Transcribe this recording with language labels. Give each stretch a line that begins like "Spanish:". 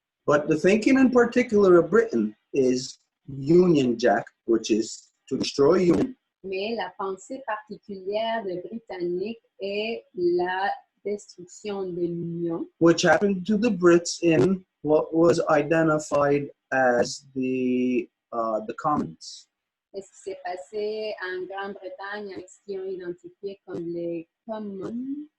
English: But the thinking in particular of Britain is Union Jack, which is to destroy union.
French: Mais la pensée particulière des Britanniques est la destruction de l'union.
English: Which happened to the Brits in what was identified as the Commons.
French: Et ce qui s'est passé en Grande-Bretagne avec ce qu'ils ont identifié comme les Commons.